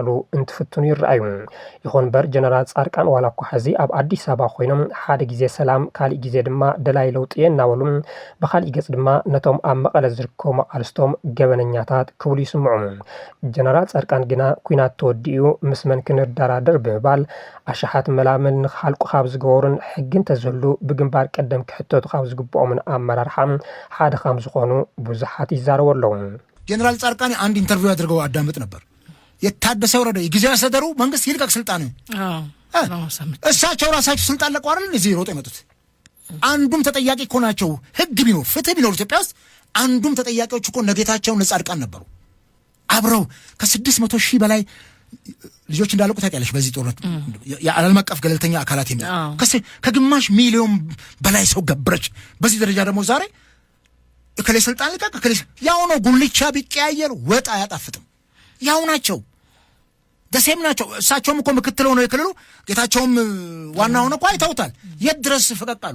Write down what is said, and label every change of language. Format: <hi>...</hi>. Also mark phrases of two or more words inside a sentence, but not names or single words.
<ti>እንትፍትኑ ይረኣዩ። ይኹን እምበር ጀነራል ጻድቃን ዋላ እኳ ሕዚ ኣብ ኣዲስ ኣበባ ኮይኖም ሓደ ግዜ ሰላም ካልእ ግዜ ድማ ደላይ ለውጢ እናበሉ ብኻልእ ገጽ ድማ ነቶም ኣብ መቐለ ዝርከቡ መቃልስቶም ገበነኛታት ክብሉ ይስምዑ። ጀነራል ጻድቃን ግና ኩናት ተወዲኡ ምስ መን ክንደራደር ብምባል ኣሽሓት መላምን ንኽሃልቁ ካብ ዝገበሩን ሕጊ እንተዝህሉ ብግንባር ቀደም ክሕተቱ ካብ ዝግብኦምን ኣመራርሓ ሓደ ከም ዝኾኑ ብዙሓት ይዛረቡ ኣለዉ።</ti> <am>ጀነራል ጻድቃን አንድ ኢንተርቪው አድርገው አዳምጥ ነበር። የታደሰ ወረደ የጊዜያዊ አስተዳደሩ መንግስት ይልቀቅ ስልጣኑ እሳቸው ራሳቸው ስልጣን ለቀው አይደል እዚህ ሮጥ የመጡት። አንዱም ተጠያቂ እኮ ናቸው። ህግ ቢኖር ፍትህ ቢኖር ኢትዮጵያ ውስጥ አንዱም ተጠያቂዎች እኮ ነጌታቸው ጻድቃን ነበሩ። አብረው ከ600,000 በላይ ልጆች እንዳለቁ ታውቂያለሽ። በዚህ ጦርነት የዓለም አቀፍ ገለልተኛ አካላት የሚል ከግማሽ ሚሊዮን በላይ ሰው ገበረች። በዚህ ደረጃ ደግሞ ዛሬ እከሌ ስልጣን ልቀቅ እከሌ ያው ነው። ጉልቻ ቢቀያየር ወጥ አያጣፍጥም። ያው ናቸው፣ ደሴም ናቸው። እሳቸውም እኮ ምክትል ሆነው የክልሉ ጌታቸውም ዋና ሆነ እኮ አይተውታል። የት ድረስ ፈቀቃሉ?</am>